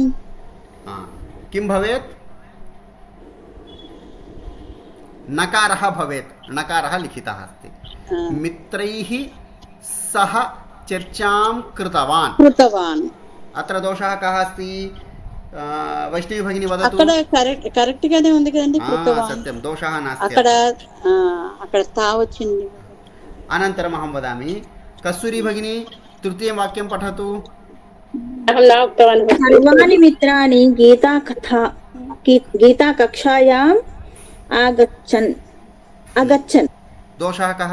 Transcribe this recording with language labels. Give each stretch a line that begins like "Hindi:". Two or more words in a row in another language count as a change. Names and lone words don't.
Sanskrit: किं भवेत्? नकारः भवेत्, नकारः लिखितः अस्ति। मित्रैः सह चर्चां कृतवान्, अत्र दोषः कः अस्ति? वैष्णवी भगिनी वदतु।
Telugu: అక్కడ కరెక్ట్ గానే ఉంది కదండి.
Sanskrit: सत्यं, दोषः नास्ति
Telugu: అక్కడ తా వచ్చింది.
Sanskrit: अनन्तरम् अहं वदामि, कस्तूरी भगिनी तृतीयं वाक्यं पठतु। अहं न उक्तवान्। सर्वाणि मित्राणि गीताकक्षायाम् अगच्छन्। दोषः कः?